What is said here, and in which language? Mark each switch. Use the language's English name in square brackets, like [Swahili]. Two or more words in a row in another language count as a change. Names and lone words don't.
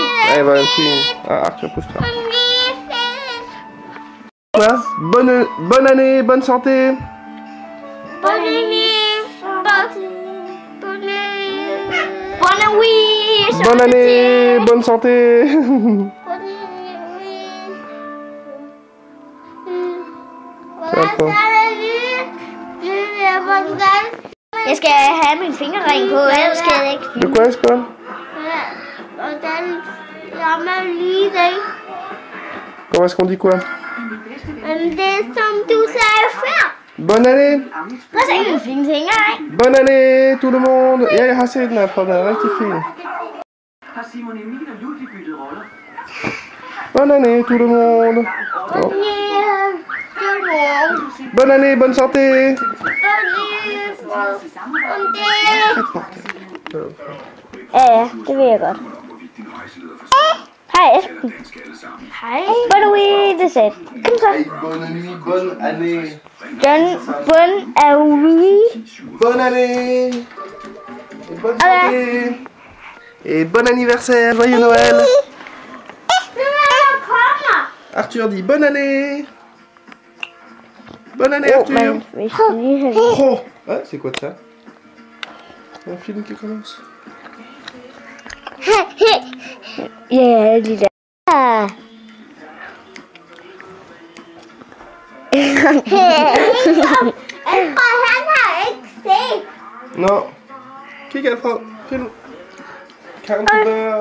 [French] Ouais, voilà, ah, Arthur, pousse-toi. Voilà. Bonne année, bonne santé. Bonne année. Bonne année, bonne santé. [Danish] Jeg skal have min fingerring på, ellers skal jeg ikke filme. [French] De quoi, Escol? [Danish] Og den rammer lige det. [French] Comment est-ce qu'on dit quoi? [Danish] Det som du sagde før. [French] Bonne année. [Danish] Prøv at se min fingerring. [French] Bonne année tout le monde. [Danish] Ja, jeg har set den her, for den er rigtig fin. [French] Bonne année tout le monde. Oh. Bonne année, bonne santé. [Danish] Ja, det ved jeg godt. Hej Esben. Hej. Hvad er du i det sæt? Kom så. [French] Bonne nuit, bonne année. Bonne année. Bonne année. Et bonne santé. Et bon anniversaire, joyeux Noël. Arthur dit bonne année. Bonne année Arthur. Oh, ah, c'est quoi ça? Un film qui commence. [Danish] Ja, de der. Alfred, han har ikke set. Nå. Kig Alfred. Film. Countdown.